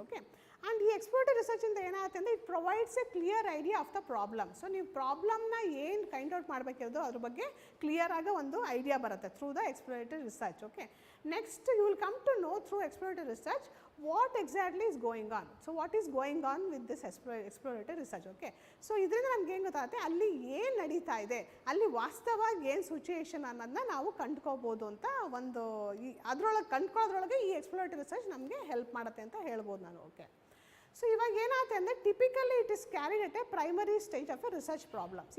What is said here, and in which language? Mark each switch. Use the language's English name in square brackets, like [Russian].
[English] okay, and [Kannada] ಈ ಎಕ್ಸ್ಪ್ಲೋರೇಟಿವ್ ರಿಸರ್ಚಿಂದ ಏನಾಗುತ್ತೆ ಅಂದರೆ, [English] It provides a clear idea of the problem. [Kannada] So ನೀವು ಪ್ರಾಬ್ಲಮ್ನ ಏನು ಫೈಂಡ್ ಔಟ್ ಮಾಡಬೇಕಿರೋದು ಅದ್ರ ಬಗ್ಗೆ ಕ್ಲಿಯರ್ ಆಗಿ ಒಂದು ಐಡಿಯಾ ಬರುತ್ತೆ [English] Through the explorative research. Okay, next you will come to know through explorative research what exactly is going on. So what is going on with this explorative research. [Kannada] Okay, so ಇದರಿಂದ ನಮ್ಗೆ ಏನು ಗೊತ್ತಾಗುತ್ತೆ, ಅಲ್ಲಿ ಏನು ನಡೀತಾ ಇದೆ, ಅಲ್ಲಿ ವಾಸ್ತವವಾಗಿ ಏನು ಸಿಚುಯೇಷನ್ ಅನ್ನೋದನ್ನ ನಾವು ಕಂಡುಕೋಬೋದು ಅಂತ ಒಂದು ಅದರೊಳಗೆ ಕಂಡುಕೊಳ್ಳೋದ್ರೊಳಗೆ ಈ ಎಕ್ಸ್ಪ್ಲೋರೇಟಿವ್ ರಿಸರ್ಚ್ ನಮಗೆ ಹೆಲ್ಪ್ ಮಾಡುತ್ತೆ ಅಂತ ಹೇಳ್ಬೋದು ನಾನು. [English] okay, [Kannada] ಸೊ ಇವಾಗ ಏನಾಗುತ್ತೆ ಅಂದರೆ, [English] Typically it is carried at a primary stage of a research problems.